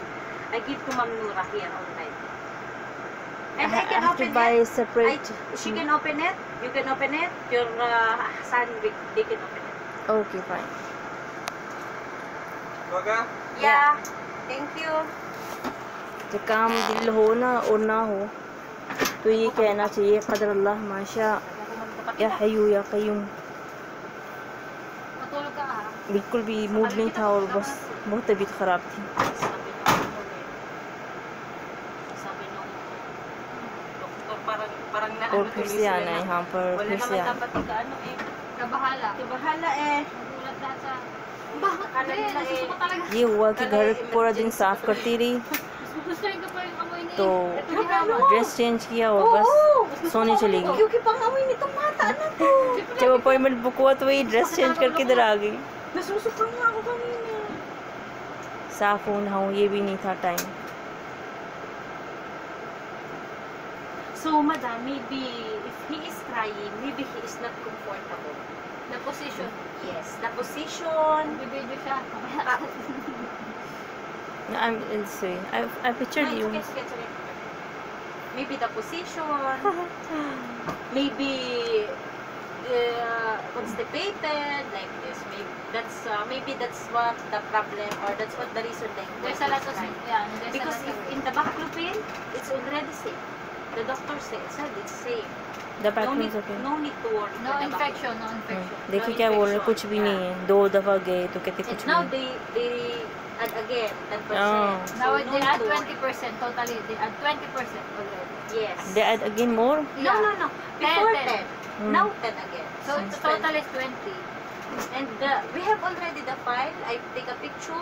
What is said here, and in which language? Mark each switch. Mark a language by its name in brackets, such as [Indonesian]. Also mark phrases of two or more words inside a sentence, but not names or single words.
[English] I give to Ma'am Nura here online. And I can open buy it. separate. She can open it. You can open it. Your son, they can open it. Okay, fine. Yeah. Thank you. [Hindi] जब काम दिल हो ना और ना हो, तो ये कहना चाहिए [Arabic] قدر الله ما شاء يا حي يا قيوم. [Hindi] बिल्कुल भी मूड नहीं था और बस बहुत तबीयत ख़राब थी। और फिर से आना है यहाँ पर, फिर से आना। ये हुआ कि घर पूरा दिन साफ़ करती रही, तो [English] dress change [Hindi] किया और बस सोने चली गई। [Filipino] क्योंकि pangamoy nitong bata na to. [Hindi] जब [English] appointment book [Hindi] हुआ तो वही [English] dress change [Hindi] करके इधर आ गई। [Filipino] Nasusukang nga ako kanina. [Hindi] साफ हो नहाऊं ये भी नहीं था टाइम। [English] So, madam, maybe if he is crying, maybe he is not comfortable. The position. Yes, the position. [Filipino] Bibidyo siya. [English] I'll say I pictured you. Maybe the position. Maybe constipated, like this. Maybe that's what the problem, or that's what the reason they There's a lot of there's because a lot if of in the baclofen, it's already safe. The doctor said it's safe. The No back need, is okay. no need to worry. no for the infection, no infection. [Hindi] देखिए क्या बोल रहे, कुछ भी नहीं है। 2 दफा गए तो कहते [English] And [Hindi] कुछ [English] now [Hindi] भी नहीं। [English] they add again 10%. Oh. Now So, they no add need to worry. 20% totally. They add 20% already. Yes. They add again more? Yeah. No. Before 10. 10. Now 10 again. So it's total is 20. And we have already the file. I take a picture.